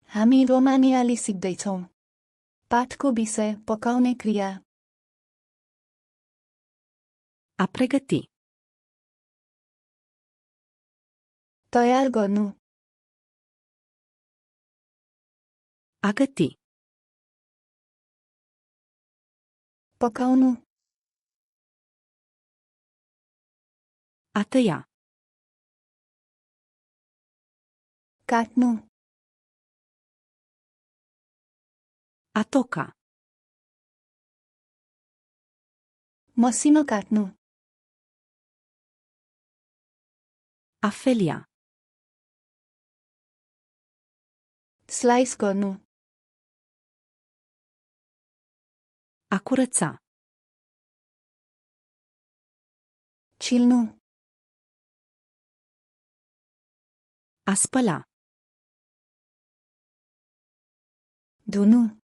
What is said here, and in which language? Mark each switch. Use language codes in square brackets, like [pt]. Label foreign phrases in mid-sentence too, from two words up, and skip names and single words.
[ne] हामी रोमानियाली सिक्दैछौँ। पाठको विषय पकाउने क्रिया। [ro] A pregăti. [ne] तयार गर्नु। [ro] A găti. [ne] पकाउनु। [ro] A tăia. [ne] काट्नु। [ro] A toca. [ne] मसिनो काट्नु। [ro] A felia. [ne] स्लाइस गर्नु। [ro] A curăța. [ne] छिल्नु। [ro] A spăla. [ne] धुनु।